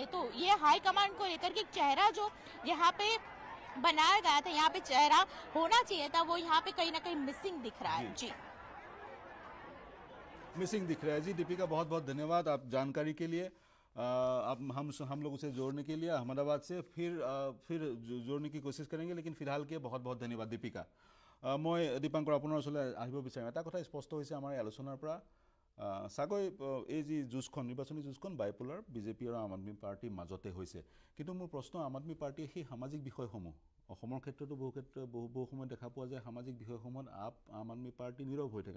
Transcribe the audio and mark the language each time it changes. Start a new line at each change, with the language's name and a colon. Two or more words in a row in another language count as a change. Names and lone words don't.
Hindi: तो ये हाई कमांड को लेकर के चेहरा जो यहाँ पे बनाया गया था, यहाँ पे चेहरा होना चाहिए था, वो यहाँ पे कहीं ना कहीं मिसिंग दिख रहा है। जी मिसिंग दिख रहा है। जी दीपिका, बहुत बहुत धन्यवाद आप जानकारी के लिए। आप हम लोगों से जोड़ने के लिए अहमदाबाद से फिर जोड़ने की कोशिश करेंगे, लेकिन फिलहाल के बहुत बहुत धन्यवाद दीपिका।
Assamese: मैं दीपांकर আপোনাৰ ওচৰলৈ আহিব বিচাৰিম। এটা কথা স্পষ্ট হৈছে আমাৰ এই আলোচনাৰ পৰা, চাগৈ এই যি যুঁজখন নিৰ্বাচনী যুঁজখন বাইপোলাৰ বিজেপি আৰু আম আদমি পাৰ্টিৰ মাজতে হৈছে, কিন্তু মোৰ প্ৰশ্ন আম আদমি পাৰ্টিয়ে সেই সামাজিক বিষয়সমূহ অসমৰ ক্ষেত্ৰতো বহু সময় দেখা পোৱা যায় সামাজিক বিষয়সমূহত আম আদমি পাৰ্টি নীৰৱ হৈ থাকে।